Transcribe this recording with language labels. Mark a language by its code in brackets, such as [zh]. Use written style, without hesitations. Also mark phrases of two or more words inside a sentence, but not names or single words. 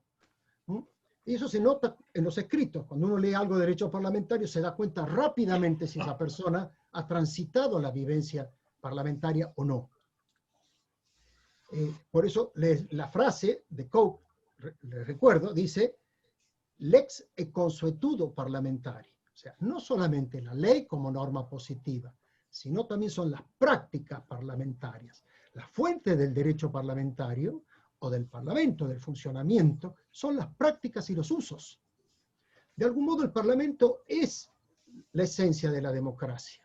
[es] Y eso se nota en los escritos. Cuando uno lee algo de derecho parlamentario se da cuenta rápidamente si esa persona ha transitado la vivencia parlamentaria o no. Por eso la frase de Coke, les recuerdo, dice [la] lex e consuetudo parlamentario. [es] O sea, no solamente la ley como norma positiva, sino también son las prácticas parlamentarias. La fuente del derecho parlamentario o del parlamento, del funcionamiento, son las prácticas y los usos. De algún modo el parlamento es la esencia de la democracia.